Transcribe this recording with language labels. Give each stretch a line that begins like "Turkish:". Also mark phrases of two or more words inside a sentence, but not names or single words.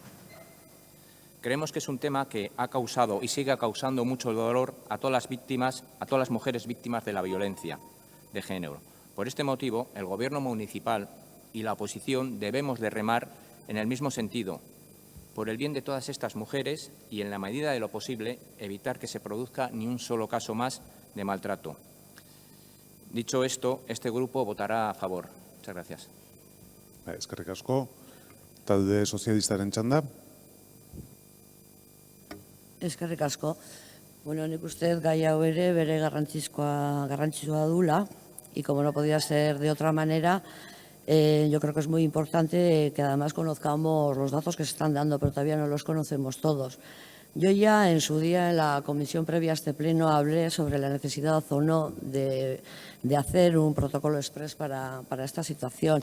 Spanish: Creemos que es un tema que ha causado y sigue causando mucho dolor a todas las víctimas, a todas las mujeres víctimas de la violencia de género, Por este motivo, el Gobierno municipal y la oposición debemos de remar en el mismo sentido, por el bien de todas estas mujeres y, en la medida de lo posible, evitar que se produzca ni un solo caso más de maltrato. Dicho esto, este grupo votará a favor. Muchas gracias.
Basque: Eskerrik asko. Talde sozialistaren txanda. Eskerrik asko. Bueno, nik uste gai hau ere bere garrantzitsua dula,
Spanish: y como no podía ser de otra manera, yo creo que es muy importante que además conozcamos los datos que se están dando, pero todavía no los conocemos todos. Yo ya en su día, en la comisión previa a este pleno, hablé sobre la necesidad o no de hacer un protocolo express para esta situación.